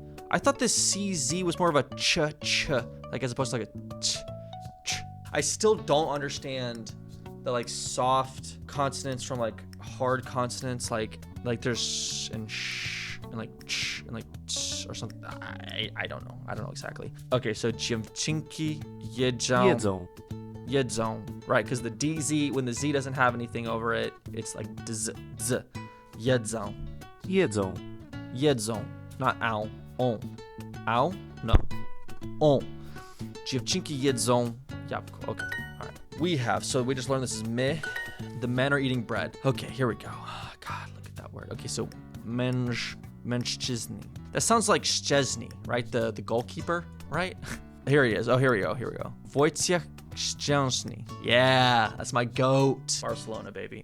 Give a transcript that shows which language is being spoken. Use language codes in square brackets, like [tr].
[en] I thought this CZ was more of a ch, like as opposed to like a ch. I still don't understand the like soft consonants from like hard consonants, like there's sh and sh and like ch and like ch or something. I don't know. I don't know exactly. Okay, so [pl] dziewczynki jedzą. Jedzą. [en] Right, because the DZ, when the Z doesn't have anything over it, it's like dz, z. [pl] Jedzą. Jedzą. Jedzą. [en] Not ow. On. Ow? No. On. [pl] Dziewczynki jedzą jabłko. [en] Okay. All right. We have, so we just learned this is my. The men are eating bread. Okay, here we go. Oh, God, look at that word. Okay, so mężczyźni. That sounds like Szczesny, right? The goalkeeper, right? Here he is. Oh, here we go. Here we go. Wojciech Szczęsny. Yeah, that's my goat. Barcelona, baby.